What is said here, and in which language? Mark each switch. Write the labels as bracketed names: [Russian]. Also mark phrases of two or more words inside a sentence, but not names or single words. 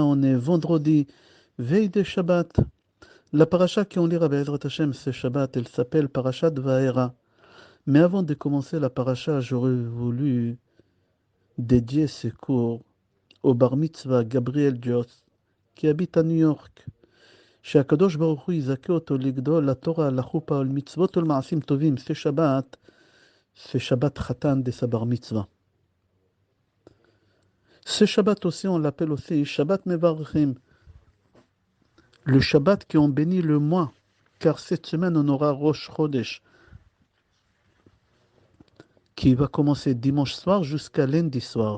[French] On est vendredi, veille de Shabbat. La paracha qu'on lira [Hebrew] בעזרת השם [French] ce Shabbat, elle s'appelle Parashat Va'era. Mais avant de commencer la paracha, j'aurais voulu dédier ce cours au [Hebrew] בר מצווה [French] Gabriel Joss, qui habite à New York. [Hebrew] שהקדוש ברוך הוא יזכה אותו לגדול לתורה, לחופה ולמצוות ולמעשים טובים. [French] C'est [Hebrew] שבת חתן [French] de sa [Hebrew] בר מצווה. [French] Ce Shabbat aussi, on l'appelle aussi [Hebrew] שבת מברכים, [French] le Shabbat qui en bénit le mois, car cette semaine on aura [Hebrew] ראש חודש, [French] qui va commencer dimanche soir jusqu'à lundi soir.